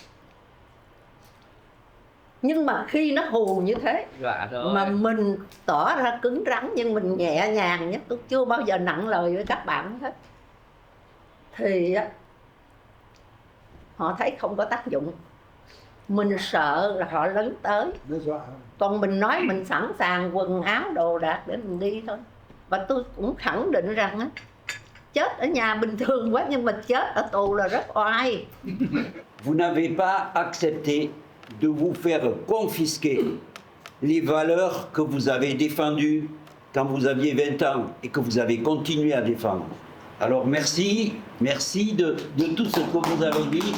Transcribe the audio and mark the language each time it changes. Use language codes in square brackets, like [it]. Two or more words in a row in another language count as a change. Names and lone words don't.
[vi] Nhưng mà khi nó hù như thế mà mình tỏ ra cứng rắn nhưng mình nhẹ nhàng nhất, tôi chưa bao giờ nặng lời với các bạn hết, thì họ thấy không có tác dụng. Mình sợ là họ lấn tới, còn mình nói mình sẵn sàng quần áo đồ đạc để mình đi thôi. Và tôi cũng khẳng định rằng á, chết ở nhà bình thường quá nhưng mà chết ở tù là rất oai. [fr] Vous n'avez pas accepté de vous faire confisquer les valeurs que vous avez défendues quand vous aviez 20 ans et que vous avez continué à défendre. Alors merci de tout ce que vous avez dit.